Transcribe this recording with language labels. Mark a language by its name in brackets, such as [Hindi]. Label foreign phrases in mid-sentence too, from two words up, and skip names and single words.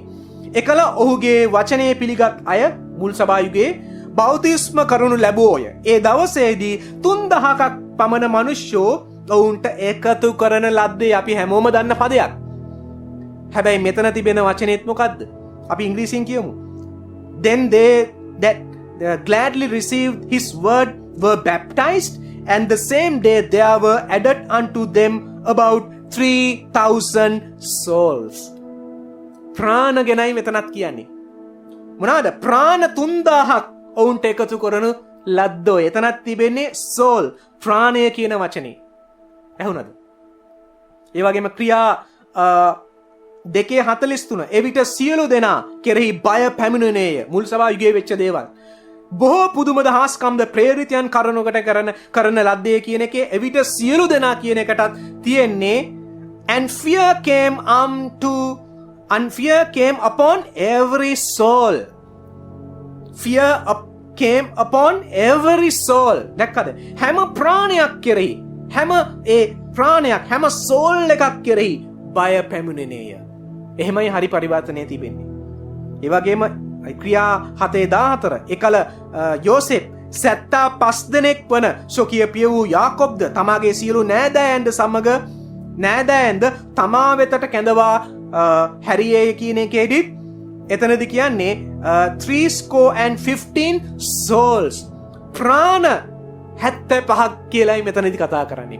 [Sinhala] එකල ඔහුගේ වචනය පිළිගත් අය මුල් සභා යුගයේ බෞතිස්ම කරනු ලැබුවෝය. ඒ දවසේදී 3000ක් පමණ මිනිස්සු ඔවුන්ට එකතු කරන ලද්දේ අපි හැමෝම දන්න පදයක්. හැබැයි මෙතන තිබෙන වචනේත් මොකද්ද? අපි ඉංග්‍රීසියෙන් කියමු. [English] Then they that gladly received his word were baptized, and the same day there were added unto them about 3,000 souls. [Sinhala] ප්‍රාණ ගැනයි මෙතනත් කියන්නේ. මොනවාද? ප්‍රාණ 3000ක් ඔවුන්ට එකතු කරනු ලද්දෝ. එතනත් තිබෙන්නේ soul, ප්‍රාණය කියන වචනේ. ඇහුණද? ඒ වගේම ක්‍රියා 2:43 එවිට සියලු දෙනා කෙරෙහි බය පැමිණුණේය. මුල් සභා යුගයේ වෙච්ච දේවල්. බොහෝ පුදුම දහස්කම්ද ප්‍රේරිතයන් කරනකට කරන ලද්දේ කියන එකේ එවිට සියලු දෙනා කියන එකටත් තියෙන්නේ [English] and fear came upon every soul. Fear came upon every soul. [Sinhala] දැක්කද? හැම ප්‍රාණයක් කෙරෙහි, හැම ඒ ප්‍රාණයක්, හැම soul එකක් කෙරෙහි බය පැමිණෙනේය. එහෙමයි හරි පරිවර්තනය තිබෙන්නේ. ඒ වගේම ක්‍රියා 7:14 එකල යෝසෙප් 75 දෙනෙක් වන සොකිය පිය වූ යාකොබ්ද තමාගේ සියලු නෑදෑයන්ද සමග නෑදෑයන්ද තමා වෙතට කැඳවා හැරියේ කියන එකේදී එතනදි කියන්නේ 315 souls ප්‍රාණ 75ක් කියලායි මෙතනදි කතා කරන්නේ.